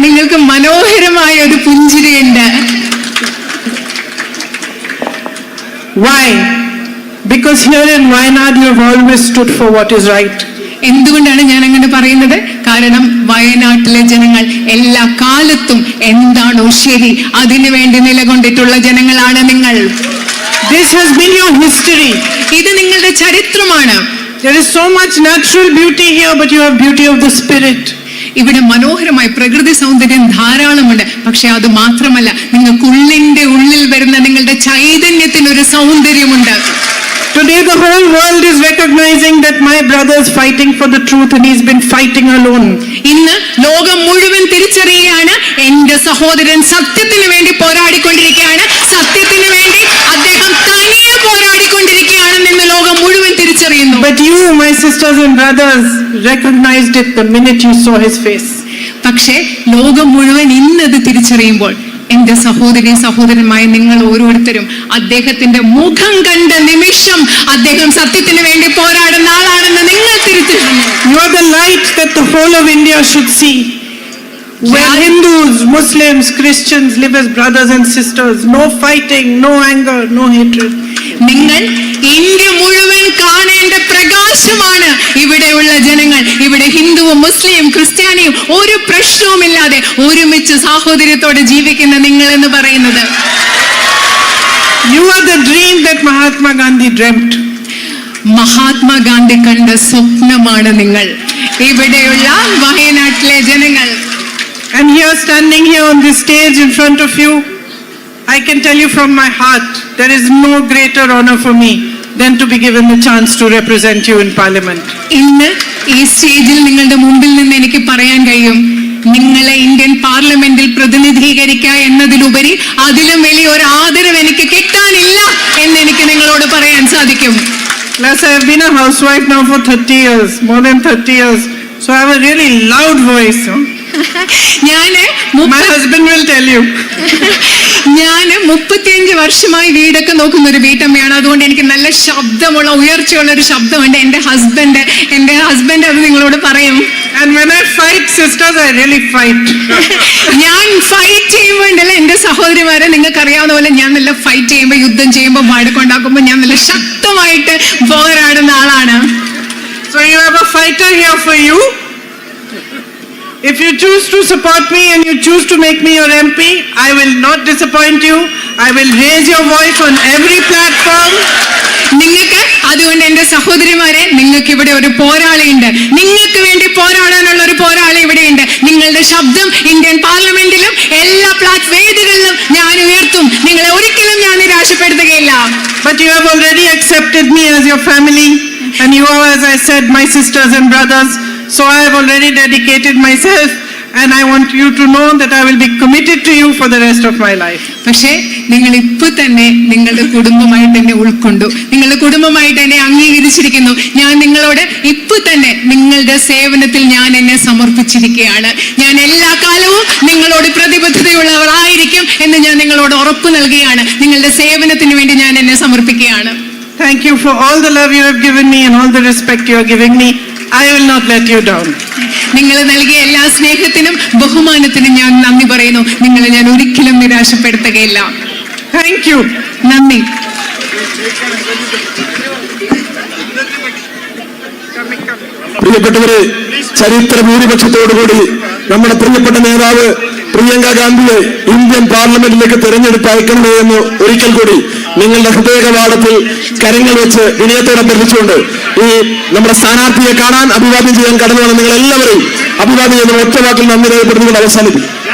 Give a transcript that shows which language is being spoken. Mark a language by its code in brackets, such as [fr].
[ml] നിങ്ങൾക്ക് മനോഹരമായ ഒരു പുഞ്ചിരിയുണ്ട്. [en] Why? Because here in Wayanad you have always stood for what is right. [ml] എന്തുകൊണ്ടാണ് ഞാൻ അങ്ങനെ പറയുന്നത്? കാരണം വയനാട്ടിലെ ജനങ്ങൾ എല്ലാ കാലത്തും എന്താണോ ശരി അതിനുവേണ്ടി നിലകൊണ്ടിട്ടുള്ള ജനങ്ങളാണ് നിങ്ങൾ. [en] This has been your history. [ml] ഇത് നിങ്ങളുടെ ചരിത്രമാണ്. [en] There is so much natural beauty here, but you have beauty of the spirit. [ml] ഇവിടെ മനോഹരമായ പ്രകൃതി സൗന്ദര്യം ധാരാളമുണ്ട്. പക്ഷെ അത് മാത്രമല്ല, നിങ്ങൾക്കുള്ളിന്റെ ഉള്ളിൽ വരുന്ന നിങ്ങളുടെ ചൈതന്യത്തിനൊരു സൗന്ദര്യമുണ്ട്. [en] Today the whole world is recognizing that my brother is fighting for the truth and he's been fighting alone. [ml] ഇന്ന് ലോകം മുഴുവൻ തിരിച്ചറിയുകയാണ്, എന്റെ സഹോദരൻ സത്യത്തിന് വേണ്ടി പോരാടിക്കൊണ്ടിരിക്കുകയാണ്, സത്യത്തിന് വേണ്ടി അദ്ദേഹം തനിയെ പോരാടിക്കൊണ്ടിരിക്കുകയാണെന്ന് ലോകം മുഴുവൻ തിരിച്ചറിയുന്നു. [en] But you, my sisters and brothers, recognized it the minute you saw his face. [ml] പക്ഷേ ലോകം മുഴുവൻ ഇന്നത് തിരിച്ചറിയുമ്പോൾ എന്റെ സഹോദരി സഹോദരന്മായ നിങ്ങൾ ഓരോരുത്തരും അദ്ദേഹത്തിന്റെ മുഖം കണ്ട നിമിഷം അദ്ദേഹം സത്യത്തിന് വേണ്ടി പോരാടുന്ന ആളാണെന്ന് നിങ്ങൾ തിരിച്ചറിഞ്ഞു. [en] You are the light that the whole of India should see. Where Hindus, Muslims, Christians live as brothers and sisters. No fighting, no anger, no hatred. [ml] നിങ്ങൾ ഇന്ത്യ മുഴുവൻ കാണേണ്ട പ്രകാശമാണ് ഇവിടെയുള്ള ജനങ്ങൾ. ഇവിടെ ഹിന്ദുവും മുസ്ലിം ക്രിസ്ത്യാനിയും ഒരു പ്രശ്നവുമില്ലാതെ ഒരുമിച്ച് സാഹോദര്യത്തോടെ ജീവിക്കുന്ന നിങ്ങൾ എന്ന് പറയുന്നത്. [en] You are the dream that Mahatma Gandhi dreamt. [ml] Mahatma Gandhi കണ്ട സ്വപ്നമാണ് നിങ്ങൾ ഇവിടെയുള്ള വയനാട്ടിലെ ജനങ്ങൾ. [en] And here, standing here on this stage in front of you, I can tell you from my heart, there is no greater honor for me than to be given the chance to represent you in Parliament. [ml] ഇന്ന് ഈ സ്റ്റേജിൽ നിങ്ങളുടെ മുമ്പിൽ നിന്ന് എനിക്ക് പറയാൻ കഴിയും, നിങ്ങളെ ഇന്ത്യൻ പാർലമെന്റിൽ പ്രതിനിധീകരിക്കുക എന്നതിലുപരി അതിലും വലിയ ഒരു ആദരവ് എനിക്ക് കിട്ടാനില്ല എന്ന് എനിക്ക് നിങ്ങളോട് പറയാൻ സാധിക്കും. [en] Plus, I have been a housewife now for 30 years, more than 30 years. So I have a really loud voice. My husband will tell you. [ml] ഞാൻ 35 വർഷമായി വീടൊക്കെ നോക്കുന്ന ഒരു വീട്ടമ്മയാണ്. അതുകൊണ്ട് എനിക്ക് നല്ല ശബ്ദമുള്ള ഉയർച്ചയുള്ള ഒരു ശബ്ദമുണ്ട്. എന്റെ ഹസ്ബൻഡ് അത് നിങ്ങളോട് പറയും. [en] And when I fight, sisters, I really fight. [ml] ഞാൻ ഫൈറ്റ് ചെയ്യുമ്പോണ്ടല്ല എന്റെ സഹോദരിമാരെ, നിങ്ങൾക്ക് അറിയാവുന്ന പോലെ ഞാൻ നല്ല ഫൈറ്റ് ചെയ്യുമ്പോൾ, യുദ്ധം ചെയ്യുമ്പോൾ, വഴക്കുണ്ടാക്കുമ്പോൾ ഞാൻ നല്ല ശക്തമായിട്ട് പോരാടുന്ന ആളാണ്. [en] So you have a fighter here for you. If you choose to support me and you choose to make me your MP, I will not disappoint you. I will raise your voice on every platform. [ml] നിങ്ങൾക്ക് അതുകൊണ്ട് എന്റെ സഹോദരിമാരെ, നിങ്ങൾക്ക് ഇവിടെ ഒരു പോരാളിയുണ്ട്. നിങ്ങൾക്ക് വേണ്ടി പോരാടാനുള്ള ഒരു പോരാളി ഇവിടെയുണ്ട്. നിങ്ങളുടെ ശബ്ദം ഇന്ത്യൻ പാർലമെന്റിലും എല്ലാ വേദികളിലും ഞാൻ ഉയർത്തും. നിങ്ങളെ ഒരിക്കലും ഞാൻ നിരാശപ്പെടുത്തുകയില്ല. But you have already accepted me as your family, and you are, as I said, my sisters and brothers. So I have already dedicated myself, and I want you to know that I will be committed to you for the rest of my life. പക്ഷേ നിങ്ങൾ ഇപ്പൊ തന്നെ നിങ്ങളുടെ കുടുംബമായിട്ട് എന്നെ ഉൾക്കൊണ്ടു, നിങ്ങളുടെ കുടുംബമായിട്ട് എന്നെ അംഗീകരിച്ചിരിക്കുന്നു. ഞാൻ നിങ്ങളോട് ഇപ്പൊ തന്നെ നിങ്ങളുടെ സേവനത്തിൽ ഞാൻ എന്നെ സമർപ്പിച്ചിരിക്കുകയാണ്. ഞാൻ എല്ലാ കാലവും നിങ്ങളോട് പ്രതിബദ്ധതയുള്ളവരായിരിക്കും എന്ന് ഞാൻ നിങ്ങളോട് ഉറപ്പ് നൽകുകയാണ്. നിങ്ങളുടെ സേവനത്തിന് വേണ്ടി ഞാൻ എന്നെ സമർപ്പിക്കുകയാണ്. [en] Thank you for all the love you have given me and all the respect you are giving me. I will not let you down. [ml] നിങ്ങൾ നൽകിയ എല്ലാ സ്നേഹത്തിനും ബഹുമാനത്തിനും ഞാൻ നന്ദി പറയുന്നു. നിങ്ങളെ ഞാൻ ഒരിക്കലും നിരാശപ്പെടുത്തുകയില്ല. [en] Thank you. [ml] നന്ദി. പ്രിയപ്പെട്ടവരെ, ചരിത്ര ഭൂരിപക്ഷത്തോടുകൂടി നമ്മുടെ പ്രിയപ്പെട്ട നേതാവ് പ്രിയങ്ക ഗാന്ധിയെ ഇന്ത്യൻ പാർലമെന്റിലേക്ക് തെരഞ്ഞെടുത്ത് അയക്കണമേ എന്ന് ഒരിക്കൽ കൂടി നിങ്ങളുടെ ഹൃദയകവാടത്തിൽ കരങ്ങൾ വെച്ച് വിനയത്തോടെ അഭ്യർത്ഥിച്ചുകൊണ്ട് ഈ നമ്മുടെ സ്ഥാനാർത്ഥിയെ കാണാൻ അഭിവാദ്യം ചെയ്യാൻ കടന്നു വന്ന നിങ്ങൾ എല്ലാവരെയും അഭിവാദ്യം ചെയ്യുന്ന ഒറ്റ വാക്കിൽ നന്ദി രേഖപ്പെടുത്തിക്കൊണ്ട് അവസാനിപ്പിക്കും.